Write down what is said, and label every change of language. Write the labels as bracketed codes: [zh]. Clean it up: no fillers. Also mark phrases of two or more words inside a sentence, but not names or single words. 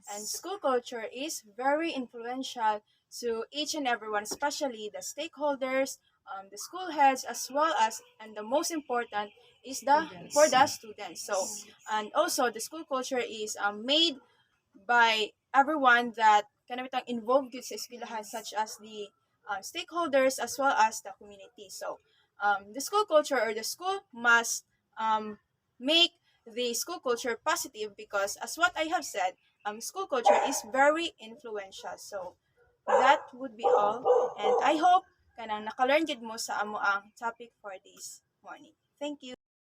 [en] And school culture is very influential to each and everyone, especially the stakeholders, the school heads, as well as, and the most important is the Students. for the students. So, and also the school culture is made by everyone that kind of involved with [hil] sa eskwelahan, [en] such as the stakeholders as well as the community. So, the school culture or the school must make the school culture positive because, as what I have said, school culture is very influential. So, that would be all. And I hope [hil] kanang nakalearn gid mo sa amo ang [en] topic for this morning. Thank you.